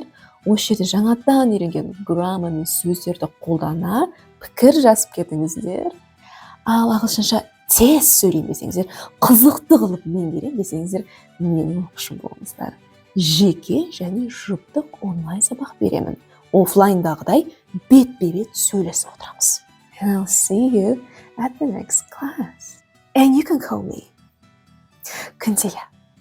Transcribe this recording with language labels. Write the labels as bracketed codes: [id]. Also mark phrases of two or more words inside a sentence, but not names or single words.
[kk] Осы жерде жаңадан үйренген граммар мен сөздерді қолдана, пікір жазып кетіңіздер. Ал ағылшынша тез сөйлейін десеңіздер, қызықты қылып меңгерейін десеңіздер, менің оқушым болыңыздар. Жеке және жұптық онлайн сабақ беремін. Офлайндағыдай бет-бе-бет сөйлесіп отырамыз. [en] And I'll see you at the next class. And you can call me Kuntiya.